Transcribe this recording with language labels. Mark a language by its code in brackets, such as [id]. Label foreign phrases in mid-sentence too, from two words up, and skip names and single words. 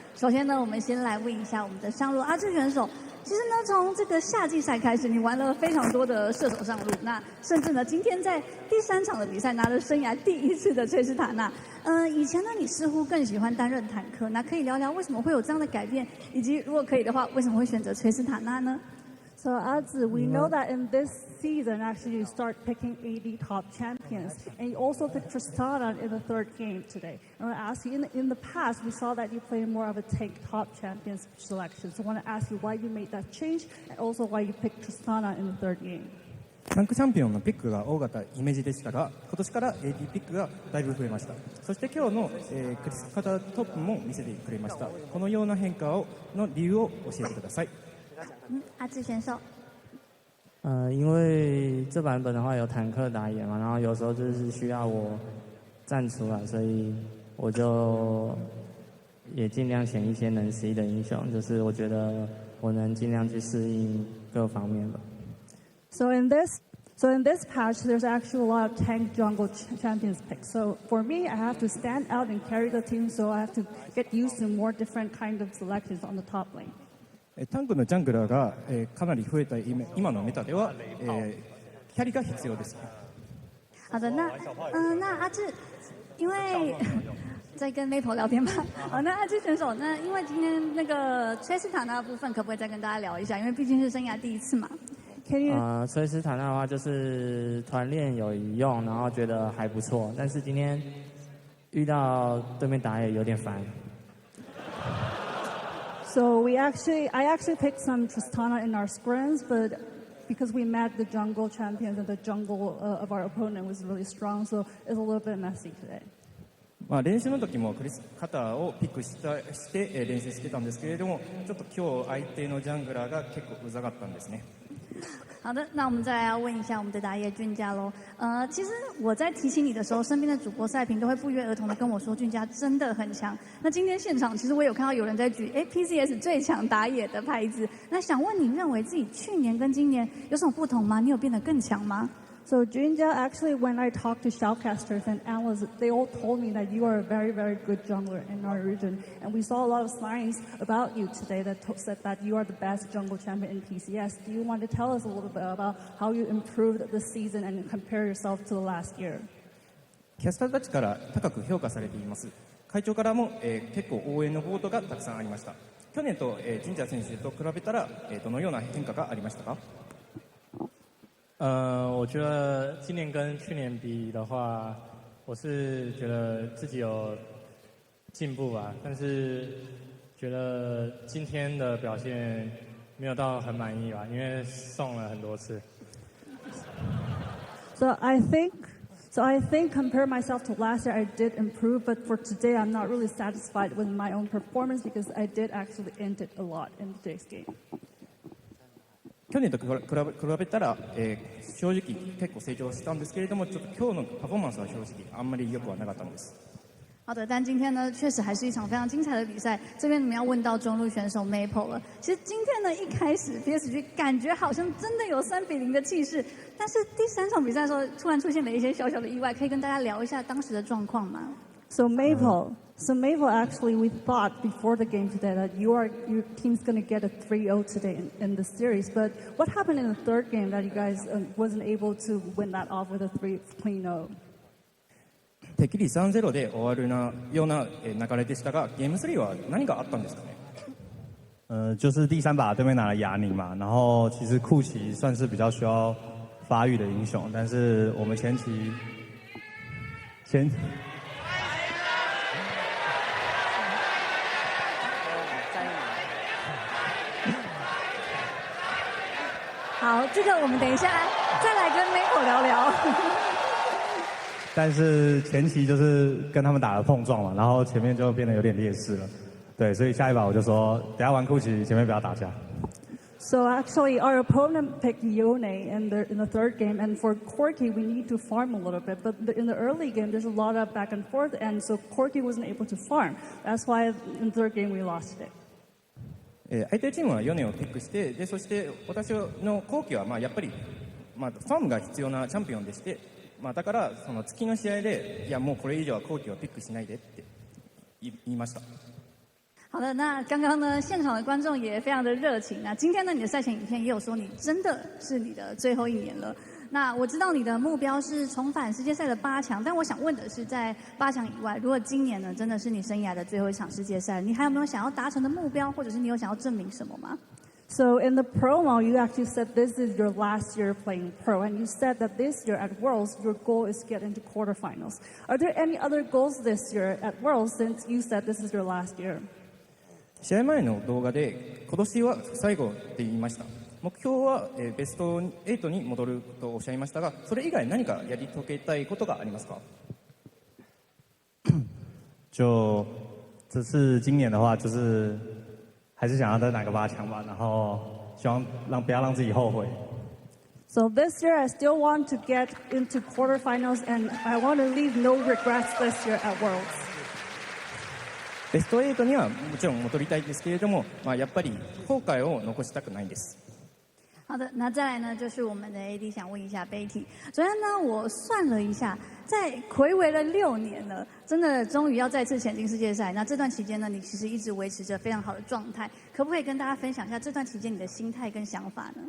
[zh] 首先呢，我们先来问一下我们的上路阿志选手。其实呢，从这个夏季赛开始，你玩了非常多的射手上路，那甚至呢，今天在第3场的比赛拿了生涯第1次的崔斯塔纳。以前呢，你似乎更喜欢担任坦克，那可以聊聊为什么会有这样的改变，以及如果可以的话，为什么会选择崔斯塔纳呢？ [en] So Azi, we know that in this season, actually, you start picking AD top champions, and you also picked Tristana in the 3rd game today. I want to ask you, in the past, we saw that you played more of a take top champions selection. So I want to ask you why you made that change, and also why you picked Tristana in the 3rd game. [ja] タンクチャンピオンのピックが多かったイメージでしたが、今年から AD ピックがだいぶ増えました。そして今日の、クリスカタトップも見せてくれました。このような変化の理由を教えてください。 [zh] 阿志选手。因为这版本的话有坦克打野嘛，然后有时候就是需要我站出来，所以我就也尽量选一些能 C 的英雄，就是我觉得我能尽量去适应各方面吧。 [en] So in this patch, there's actually a lot of tank jungle champions picks. So for me, I have to stand out and carry the team, so I have to get used to more different kind of selections on the top lane. [ja] タンクのジャングラーが、かなり増えた今のメタでは、キャリが必要です。 [zh] 好的，那阿志，因为在跟 Maple 聊天吧。好，那阿志选手，那因为今天那个崔斯塔纳部分，可不可以再跟大家聊一下？因为毕竟是生涯第1次嘛。崔斯塔纳的话就是团练有用，然后觉得还不错，但是今天遇到对面打野有点烦。 [en] So I actually picked some Tristana in our scrims, but because we met the jungle champions and the jungle of our opponent was really strong, so it's a little bit messy today. [ja] 練習の時もクリスカターをピックして練習してたんですけれども、ちょっと今日相手のジャングラーが結構うざかったんですね。 [zh] 好的，那我们再来要问一下我们的打野俊佳喽。其实我在提醒你的时候，身边的主播赛评都会不约而同的跟我说，俊佳真的很强。那今天现场其实我有看到有人在举PCS 最强打野的牌子。那想问你认为自己去年跟今年有什么不同吗？你有变得更强吗？ [en] So Junja, actually, when I talked to shoutcasters and analysts, they all told me that you are a very, very good jungler in our region. And we saw a lot of signs about you today that said that you are the best jungle champion in PCS. Do you want to tell us a little bit about how you improved this season and compare yourself to the last year? [ja] キャスターたちから高く評価されています。会長からも、結構応援のボードがたくさんありました。去年と、神社選手と比べたら、どのような変化がありましたか？ [zh] 我觉得今年跟去年比的话，我是觉得自己有进步吧，但是觉得今天的表现没有到很满意吧，因为送了很多次。 [en] So I think compare myself to last year, I did improve, but for today, I'm not really satisfied with my own performance because I did actually end it a lot in today's game. [ja] 去年と比べたら、正直結構成長したんですけれども、ちょっと今日のパフォーマンスは正直あんまり良くはなかったんです。 [zh] 好的，但今天呢，确实还是一场非常精彩的比赛。这边你们要问到中路选手 Maple 了。其实今天呢，一开始 PSG 感觉好像真的有3-0的气势，但是第3场比赛的时候，突然出现了一些小小的意外，可以跟大家聊一下当时的状况吗？ [en] So Maple, actually, we thought before the game today that your team's going to get a 3-0 today in the series. But what happened in the 3rd game that you guys wasn't able to win that off with a 3-0? [ja] てっきり 3-0 で終わるような流れでしたが、ゲーム3は何があったんですかね？ [zh] 就是第3把对面拿了哑铃嘛，然后其实库奇算是比较需要发育的英雄，但是我们前好，这个我们等一下再来跟 Maple 聊聊。但是前期就是跟他们打了碰撞嘛，然后前面就变得有点劣势了。对，所以下一把我就说，等下玩库奇前面不要打架。 [en] So actually, our opponent picked Yone in the third game, and for Corky, we need to farm a little bit. But in the early game, there's a lot of back and forth, and so Corky wasn't able to farm. That's why in the third game we lost it. [ja] 相手チームはヨネをピックして、でそして私の後期はやっぱり、ファームが必要なチャンピオンでして、だからその月の試合でいやもうこれ以上は後期をピックしないでって言いました。 [zh] 好的，那刚刚呢，现场的观众也非常的热情。那今天呢，你的赛前影片也有说，你真的是你的最后一年了。那我知道你的目标是重返世界赛的8强，但我想问的是，在8强以外，如果今年呢真的是你生涯的最后一场世界赛，你还有没有想要达成的目标，或者是你有想要证明什么吗？ [en] So in the promo, you actually said this is your last year playing pro, and you said that this year at Worlds, your goal is to get into quarterfinals. Are there any other goals this year at Worlds since you said this is your last year? [ja] 試合前の動画で今年は最後って言いました。目標はベスト8に戻るとおっしゃいましたが、それ以外何かやり遂げたいことがありますか？ [zh] 就这次今年的话，就是还是想要再拿个8强吧，然后希望不要让自己后悔。 [en] So this year, I still want to get into quarterfinals, and I want to leave no regrets this year at Worlds. [ja] ベスト8にはもちろん戻りたいですけれども、やっぱり後悔を残したくないです。 [zh] 好的，那再来呢，就是我们的 AD 想问一下 Betty。昨天呢，我算了一下，在睽违了6年了，真的终于要再次前进世界赛。那这段期间呢，你其实一直维持着非常好的状态，可不可以跟大家分享一下这段期间你的心态跟想法呢？